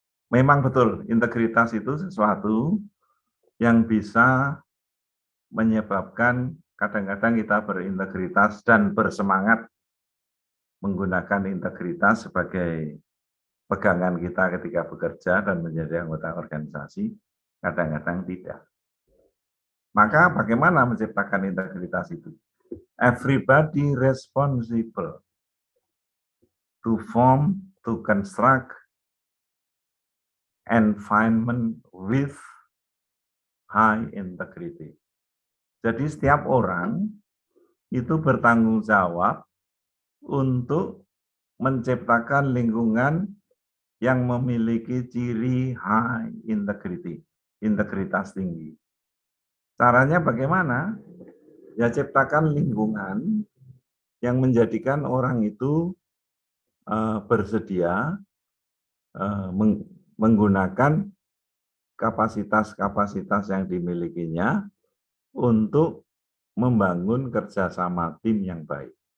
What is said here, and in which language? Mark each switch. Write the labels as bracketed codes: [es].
[id] Memang betul, integritas itu sesuatu yang bisa menyebabkan kadang-kadang kita berintegritas dan bersemangat menggunakan integritas sebagai pegangan kita ketika bekerja dan menjadi anggota organisasi, kadang-kadang tidak. Maka bagaimana menciptakan integritas itu? [en] Everybody responsible to form, to construct environment with high integrity. [id] Jadi setiap orang itu bertanggung jawab untuk menciptakan lingkungan yang memiliki ciri [en] high integrity, [id] integritas tinggi. Caranya bagaimana? Ya ciptakan lingkungan yang menjadikan orang itu bersedia menggunakan kapasitas-kapasitas yang dimilikinya untuk membangun kerjasama tim yang baik.